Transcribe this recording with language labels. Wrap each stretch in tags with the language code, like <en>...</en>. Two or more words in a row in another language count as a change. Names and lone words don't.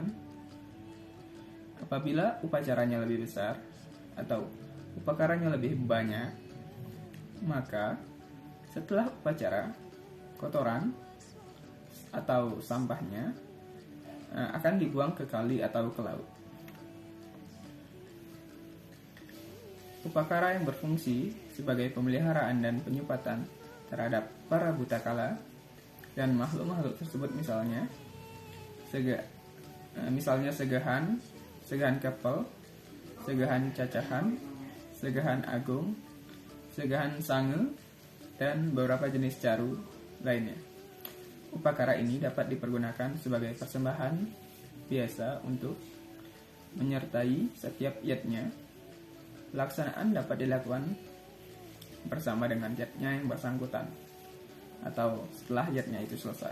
<id>Apabila upacaranya lebih besar atau upakaranya lebih banyak, maka setelah upacara, kotoran atau sampahnya akan dibuang ke kali atau ke laut. Upakara yang berfungsi sebagai pemeliharaan dan penyupatan terhadap para buta kala dan makhluk-makhluk tersebut, misalnya segahan kepel, segahan cacahan, segahan agung, segahan sange, dan beberapa jenis caru lainnya. Upakara ini dapat dipergunakan sebagai persembahan biasa untuk menyertai setiap yatnya. Pelaksanaan dapat dilakukan bersama dengan yatnya yang bersangkutan atau setelah yatnya itu selesai.</id>